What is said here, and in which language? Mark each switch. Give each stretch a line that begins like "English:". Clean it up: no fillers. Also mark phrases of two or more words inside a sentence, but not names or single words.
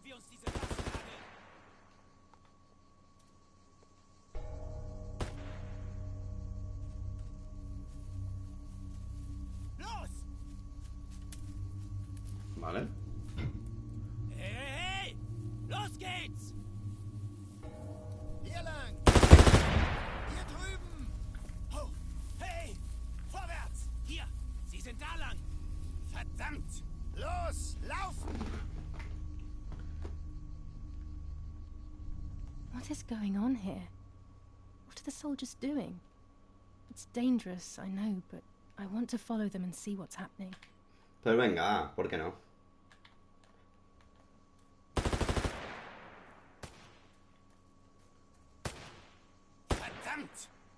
Spanish: Vale.
German: Hey, hey, hey! Los geht's! Hier lang! Hier drüben! Oh, hey! Vorwärts! Hier! Sie sind da lang! Verdammt! Los! Laufen!
English: What is going on here? What are the soldiers doing? It's dangerous, I know, but I want to follow them and see what's happening.
Spanish: Pues venga, ¿por qué no?
German: Verdammt!